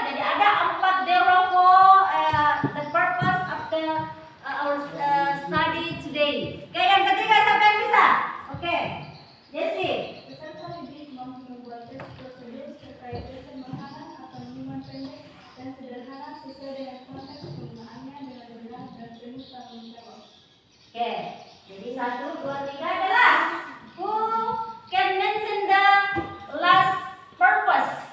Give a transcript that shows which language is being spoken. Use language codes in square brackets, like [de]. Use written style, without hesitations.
[id] Jadi ada [en] 4 DEWA for the purpose of our study today. [id] Oke, yang ketiga siapa yang bisa? Oke, Jesse. Peserta didik mampu membuat teks prosedur terkait resep makanan atau minuman pendek dan sederhana sesuai dengan konteks penggunaannya dengan benar dan penuh tanggung jawab. Oke, jadi 1, 2, 3 [en] the last. Who can mention the last purpose?